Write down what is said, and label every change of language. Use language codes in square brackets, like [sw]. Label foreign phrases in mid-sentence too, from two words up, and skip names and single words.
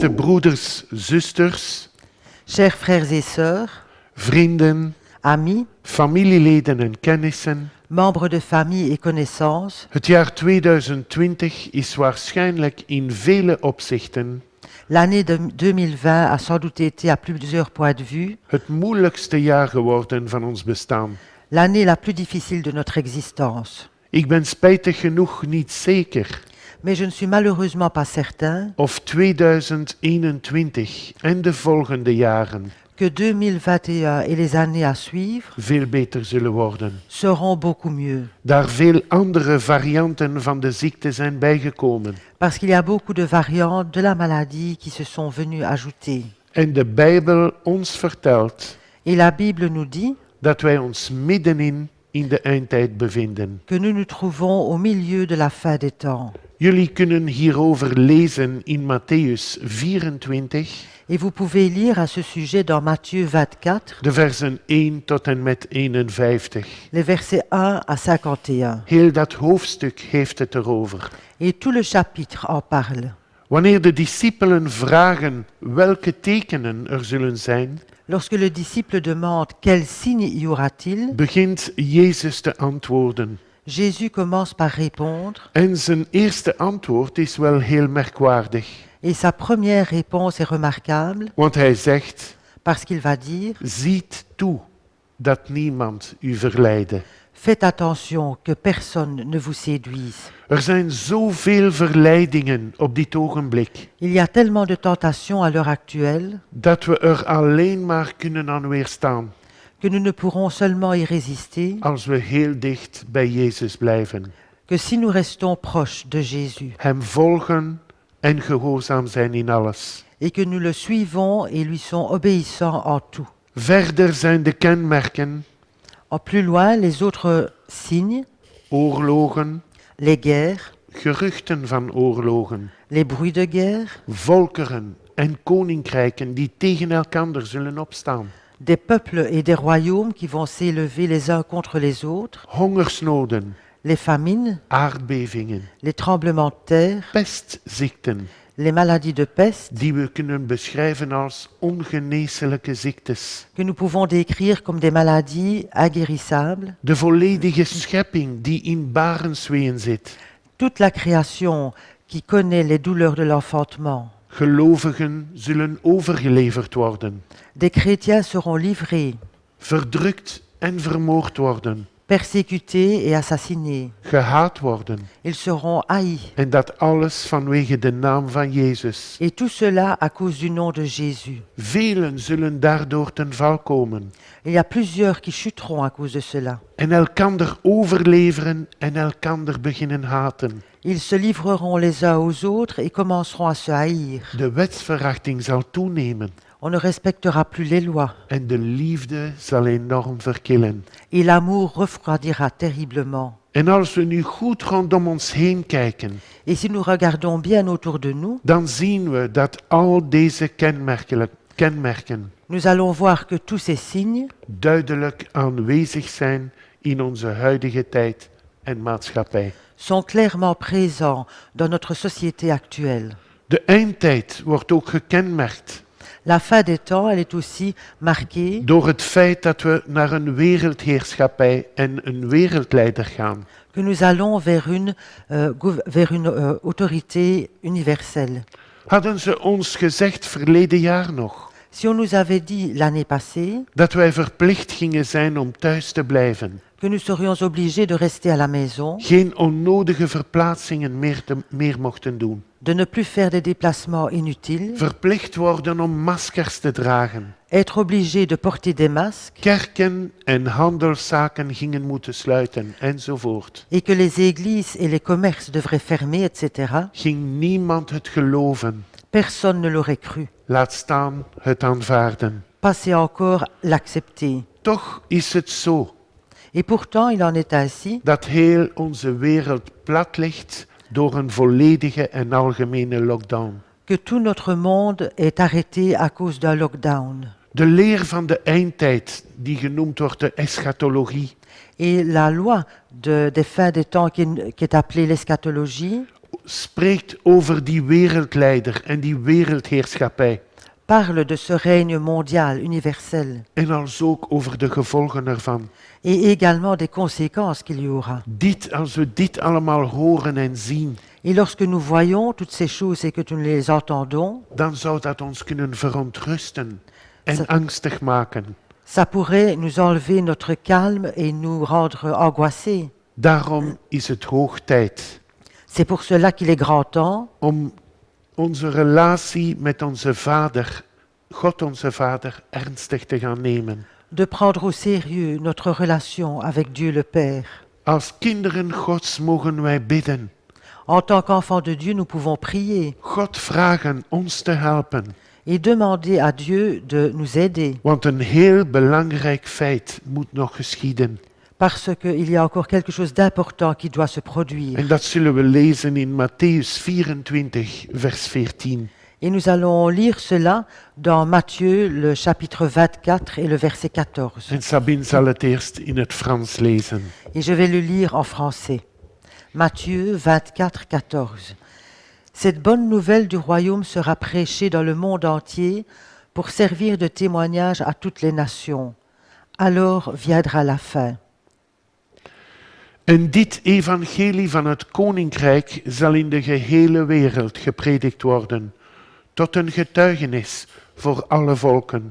[nl] broeders, zusters, [fr] Chers frères et sœurs, [nl] vrienden, [fr] amis, [nl] familieleden en kennissen. [fr] membres de famille et connaissances, [nl] Het jaar 2020 is waarschijnlijk in vele opzichten [fr] l'année 2020 a sans doute été à plusieurs points de vue [nl] het moeilijkste jaar geworden van ons bestaan. [fr] l'année la plus difficile de notre existence. [nl] Ik ben spijtig genoeg niet zeker [fr] Mais je ne suis malheureusement pas certain [nl] of 2021 en de volgende jaren [fr] que 2021 et les années à suivre [nl] veel beter zullen worden. [fr] seront beaucoup mieux. [nl] Daar veel andere varianten van de ziekte zijn bijgekomen. [fr] Parce qu'il y a beaucoup de variantes de la maladie qui se sont venues ajouter. [nl] En de Bijbel ons vertelt [fr] Et la Bible nous dit [nl] dat wij ons middenin in de eindtijd bevinden. [fr] que nous nous trouvons au milieu de la fin des temps. [nl] Jullie kunnen hierover lezen in Matthäus 24, [fr] Et vous pouvez lire à ce sujet dans Matthieu 24, [nl] de versen 1 tot en met 51. [fr] les versets 1 à 51. [nl] Heel dat hoofdstuk heeft het erover. [fr] Et tout le chapitre en parle. [nl] Wanneer de discipelen vragen welke tekenen er zullen zijn, [fr] Lorsque le disciple demande quel signe y aura-t-il, [nl] begint Jezus te antwoorden. [fr] Jésus commence par répondre, [nl] En zijn eerste antwoord is wel heel merkwaardig, [fr] et sa première réponse est remarquable [nl] want hij zegt: [fr] parce qu'il va dire [nl] ziet toe dat niemand u verleide. [fr] faites attention que personne ne vous séduise. [nl] Er zijn zoveel verleidingen op dit ogenblik, [fr] Il y a tellement de tentations à l'heure actuelle [nl] dat we er alleen maar kunnen aan weerstaan [fr] que nous ne pourrons seulement y résister [nl] als we heel dicht bij Jezus blijven. [fr] que si nous restons proches de Jésus [nl] Hem volgen en gehoorzaam zijn in alles. [fr] et que nous le suivons et lui sont obéissants en tout. [nl] Verder zijn de kenmerken [fr] En plus loin, les autres signes, [nl] oorlogen, [fr] les guerres, [nl] geruchten van oorlogen, [fr] les bruits de guerre, [nl] volkeren en koninkrijken die tegen elkander zullen opstaan, [fr] des peuples et des royaumes qui vont s'élever les uns contre les autres, [nl] hongersnoden, [fr] les famines, [nl] aardbevingen, [fr] les tremblements de terre, [nl] pestziekten, [fr] les maladies de peste, [nl] die we kunnen beschrijven als ongeneeslijke ziektes. [fr] que nous pouvons décrire comme des maladies inguérissables. [nl] De volledige schepping die in barensweeën zit. [fr] Toute la création qui connaît les douleurs de l'enfantement. [nl] Gelovigen zullen overgeleverd worden, [fr] Des chrétiens seront livrés, [nl] verdrukt en vermoord worden, [fr] persécutés et assassinés. [nl] gehaat worden. [fr] Ils seront haïs. [nl] En dat alles vanwege de naam van Jezus. [fr] Et tout cela à cause du nom de Jésus. [nl] Velen zullen daardoor ten val komen [fr] Il y a plusieurs qui chuteront à cause de cela. [nl] en elkander overleveren en elkander beginnen haten. [fr] Ils se livreront les uns aux autres et commenceront à se haïr. [nl] De wetsverachting zal toenemen [fr] On ne respectera plus les lois [nl] en de liefde zal enorm verkillen. [fr] et l'amour refroidira terriblement. [nl] En als we nu goed rondom ons heen kijken, [fr] Et si nous regardons bien autour de nous, [nl] dan zien we dat al deze kenmerken [fr] nous allons voir que tous ces signes [nl] duidelijk aanwezig zijn in onze huidige tijd en maatschappij. [fr] sont clairement présents dans notre société actuelle. [nl] De eindtijd wordt ook gekenmerkt [fr] La fin des temps, elle est aussi marquée [nl] door het feit dat we naar een wereldheerschappij en een wereldleider gaan. [fr] que nous allons vers une autorité universelle. [nl] Hadden ze ons gezegd verleden jaar nog [fr] Si on nous avait dit l'année passée [nl] dat wij verplicht gingen zijn om thuis te blijven, [fr] que nous serions obligés de rester à la maison, [nl] geen onnodige verplaatsingen meer mochten doen, [fr] de ne plus faire des déplacements inutiles, [nl] verplicht worden om maskers te dragen, [fr] être obligés de porter des masques [nl] kerken en handelszaken gingen moeten sluiten enzovoort, [fr] et que les églises et les commerces devraient fermer, etc., [nl] ging niemand het geloven, [fr] personne ne l'aurait cru. [nl] laat staan het aanvaarden. [fr] Pas encore l'accepter. [nl] Toch is het zo [fr] Et pourtant, il en est ainsi [nl] dat heel onze wereld plat ligt door een volledige en algemene lockdown. [fr] que tout notre monde est arrêté à cause d'un lockdown. [nl] De leer van de eindtijd, die genoemd wordt de eschatologie, [fr] Et la loi des fins des temps qui est appelée l'eschatologie [nl] spreekt over die wereldleider en die wereldheerschappij. [fr] parle de ce règne mondial, universel, [nl] En als ook over de gevolgen ervan. [fr] et également des conséquences qu'il y aura. [nl] Als we dit allemaal horen en zien, [fr] Et lorsque nous voyons toutes ces choses et que nous les entendons, [nl] dan zou dat ons kunnen verontrusten en Zo- angstig maken. [fr] ça pourrait nous enlever notre calme et nous rendre angoissés. [nl] Daarom is het hoog tijd [fr] C'est pour cela qu'il est grand temps [nl] om onze relatie met onze Vader, God onze Vader, ernstig te gaan nemen. [fr] de prendre au sérieux notre relation avec Dieu le Père. [nl] Als kinderen Gods mogen wij bidden. [fr] En tant qu'enfants de Dieu, nous pouvons prier [nl] God vragen ons te helpen. [fr] et demander à Dieu de nous aider, [nl] Want een heel belangrijk feit moet nog geschieden. [fr] parce qu'il y a encore quelque chose d'important qui doit se produire. [nl] En dat zullen we lezen in Matthäus 24, vers 14. [fr] Et nous allons lire cela dans Matthieu, le chapitre 24 et le verset 14. [nl] En Sabine zal het eerst in het Frans lezen. [fr] Et je vais le lire en français. Matthieu 24, 14. Cette bonne nouvelle du royaume sera prêchée dans le monde entier pour servir de témoignage à toutes les nations. Alors viendra la fin. [nl] En dit evangelie van het koninkrijk zal in de gehele wereld gepredikt worden, tot een getuigenis voor alle volken.